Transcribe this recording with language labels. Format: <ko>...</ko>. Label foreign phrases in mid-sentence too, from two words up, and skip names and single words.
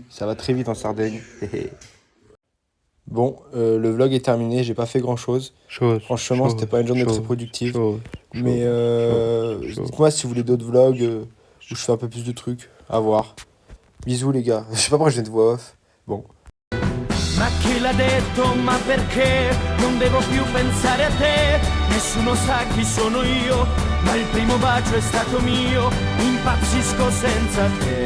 <fr>Ça va très vite en Sardaigne. Bon, le vlog est terminé. J'ai pas fait grand chose. Franchement, c'était pas une journée très productive. Mais dites-moi si vous voulez d'autres vlogs où je fais un peu plus de trucs. À voir. Bisous, les gars. Je sais pas pourquoi je viens de voix off. Bon.</fr> <it>Ma chi l'ha detto, ma perché non devo più pensare a te? Nessuno sa chi sono io, ma il primo bacio è stato mio, impazzisco senza te.</it>